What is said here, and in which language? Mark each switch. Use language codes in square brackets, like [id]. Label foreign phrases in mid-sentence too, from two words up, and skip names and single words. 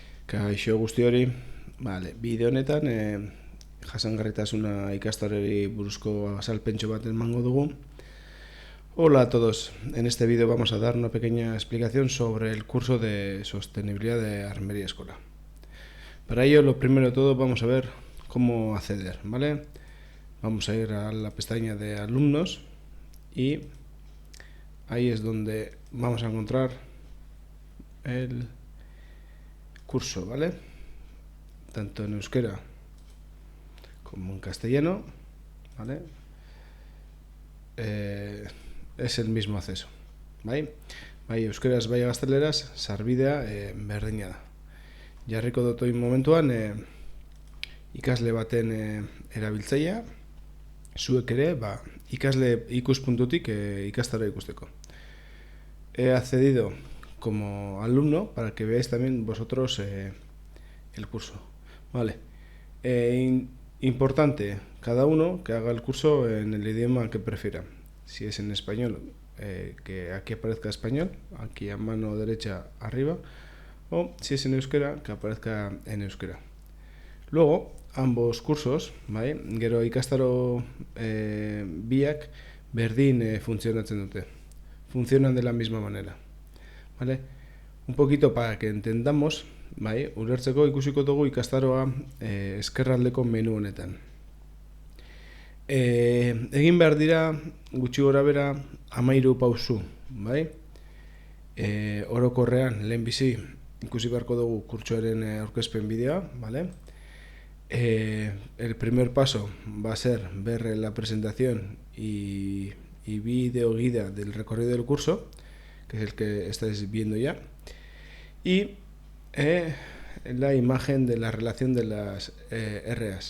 [eu] Kaixo guzti hori, bideo honetan jasangarritasuna ikastoreri buruzko azalpentxo bat emango dugu. [es] Hola a todos, en este vídeo vamos a dar una pequeña explicación sobre el curso de sostenibilidad de Armería Escola. Para ello, lo primero de todo, vamos a ver cómo acceder, ¿vale? Vamos a ir a la pestaña de alumnos y ahí es donde vamos a encontrar el curso, ¿vale? Tanto en euskera como en castellano, ¿vale? Es el mismo acceso, ¿vale? [eu] Bai, euskeraz bai gazteleraz, sarbidea berdina da. Jarriko dut oin momentuan ikasle baten erabiltzailea, zuek ere, ikasle ikuspuntutik ikastaro ikusteko. [es] He accedido como alumno para que veáis también vosotros el curso, ¿vale? Importante, cada uno que haga el curso en el idioma que prefiera. Si es en español, que aquí aparezca español, aquí a mano derecha arriba, o si es en euskera, que aparezca en euskera. Luego, ambos cursos, ¿vale? [eu] Gero ikastaro biak berdin funtzionatzen dute. [es] Funcionan de la misma manera, ¿vale? Un poquito para que entendamos, ¿vale? [eu] Ulertzeko ikusiko dugu ikastaroa eskerraldeko menu honetan. Egin behar dira gutxi gorabehera 13 pausu, bai? Orokorrean lehenbizi ikusi beharko dugu kurtsoaren aurkezpen bideoa, [es] ¿vale? El primer paso va a ser ver la presentación y video guía del recorrido del curso, que es el que estáis viendo ya, y la imagen de la relación de las RAs.